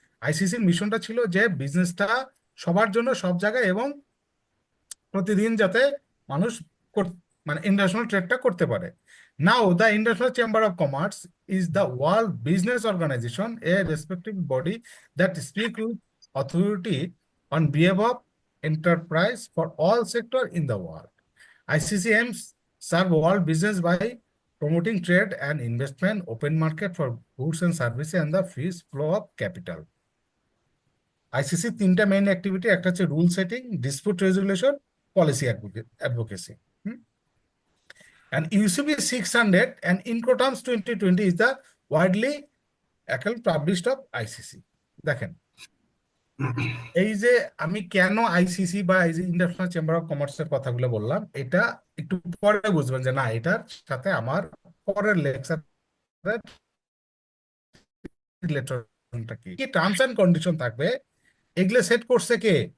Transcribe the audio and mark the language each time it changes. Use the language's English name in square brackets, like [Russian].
[Bangla] আইসিসির মিশনটা ছিল যে বিজনেসটা সবার জন্য সব জায়গায় এবং প্রতিদিন যাতে মানুষ মানে ইন্টারন্যাশনাল ট্রেডটা করতে পারে। [English] Now the international chamber of commerce is the world business organisation, a respective body that speak with authority on behalf of enterprise for all sector in the world. ICC aims serve world business by promoting trade and investment, open market for goods and services, and the free flow of capital. [Bangla] ICC তিনটা main activity, একটা হচ্ছে rule setting, dispute resolution, policy advocacy. [English] And UCB 600 and Incoterms 2020 is the widely acclaimed published of ICC. [Bangla] দেখেন, এই যে আমি কেন ICC বা এই যে ইন্টারন্যাশনাল চেম্বার অফ কমার্সের কথাগুলো বললাম, এটা একটু পরে বুঝবেন যে না এটার সাথে আমার পরের লেকচারের রিলেশনটা কি কি টার্মস এন্ড কন্ডিশন থাকবে, এগুলো সেট করছে কে?